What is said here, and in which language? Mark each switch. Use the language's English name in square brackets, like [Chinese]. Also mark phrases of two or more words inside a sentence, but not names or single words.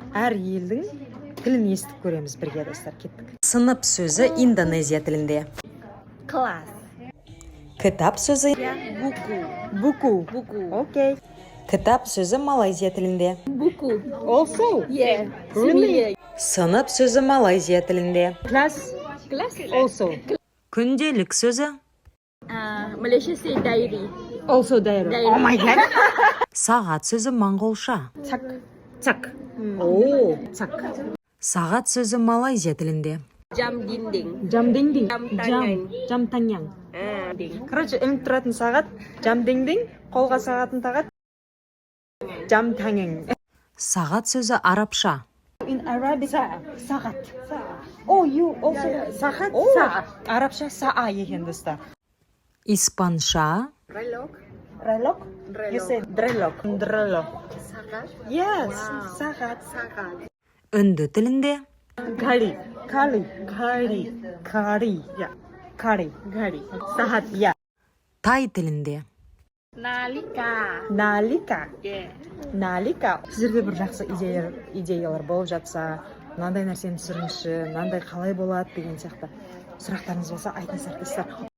[Kazakh] әр елдің тілін естіп көреміз бірге достар. Кеттік. Сынып сөзі Индонезия тілінде. Класс. Кітап сөзі [Malay] Buku. [Kazakh] буку. Окей. Кітап сөзі Малайзия тілінде. [Malay] Buku. [English] Also. Yeah. Really? [Kazakh] Сынып сөзі Малайзия тілінде. [English] Class. Also. [Kazakh] Күнделік сөзі [English] Malaysia say diary. Also diary. Oh my god. [Kazakh] Сағат сөзі моңғолша. Цак. О, цак. Сағат сөзі Малайзия тілінде. [Malay] Jam dinding. Jam dinding. Jam таңяң. Ding. [Kazakh] Короче, ілініп тұратын сағат, [Malay] jam dinding, [Kazakh] қолға сағатын тағат, [Malay] jam tangan. [Kazakh] Сағат сөзі арабша. [English] In Arabic, sagat. Oh, you also [Kazakh] Sagat. арабша саа екен достар. Испанша. [Spanish] Reloj. [English] Reloj? You said drelog. [Kazakh] Sagat. [English] Yes, [Kazakh] сағат. Sagat. Үнді тілінде. [Hindi] Ghadi. Кари. [Kazakh] Sahat. Я. Тай тілінде. [Thai] Nalika. Yeah. Налика. [Kazakh] Сіздерде бір жақсы идеялар болып жатса, мынандай нәрсені түсіріңізші, мынандай қалай болады деген сияқты сұрақтарыңыз болса айтыңыздар достар.